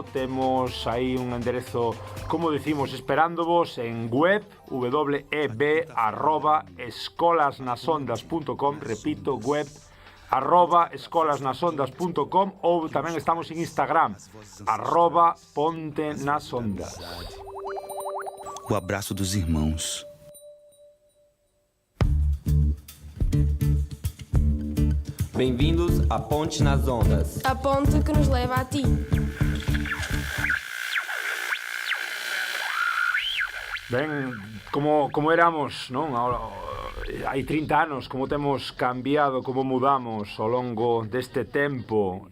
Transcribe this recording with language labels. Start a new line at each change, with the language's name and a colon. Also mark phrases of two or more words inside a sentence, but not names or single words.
Galician: Temos aí un enderezo, como decimos, esperándovos en web, web@escolasnasondas.com, repito, web @escolasnasondas.com, ou tamén estamos en Instagram, @pontenasondas.
Portuguese: O abraço dos irmãos. Bem-vindos a Ponte nas Ondas.
Galician: A ponte que nos leva a ti. Ben, como éramos, non? Hai 30 anos, como temos cambiado, como mudamos ao longo deste tempo.